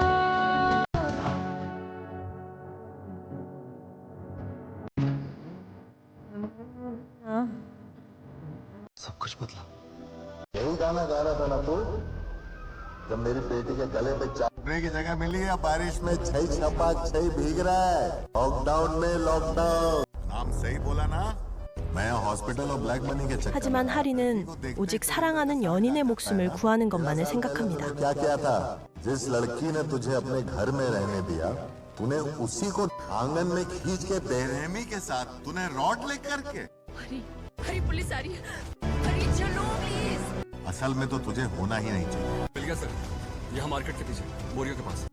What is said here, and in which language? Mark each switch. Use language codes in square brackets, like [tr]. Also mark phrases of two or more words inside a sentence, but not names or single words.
[hi] सब कुछ बदला। यही गाना गा रहा था ना तू, जब मेरी बेटी के गले पे चाटने की जगह मिली है, बारिश में छई छपा छई भीग रहा है। लॉकडाउन में लॉकडाउन नाम सही बोला ना? मैं हॉस्पिटल और [en] black money [hi] के चक्कर। [ko] 하지만 하리는 오직 사랑하는 연인의 목숨을 구하는 것만을 생각합니다. [hi] क्या किया था? जिस लड़की ने तुझे अपने घर में रहने दिया, तूने उसी को आंगन में खींच के बेरहमी के साथ तूने रॉड लेकर के। हरी हरी पुलिस आ रही है, हरी चलो प्लीज। असल में तो तुझे होना ही नहीं चाहिए। मिल गया सर, यहाँ मार्केट के पीछे बोरियो के पास।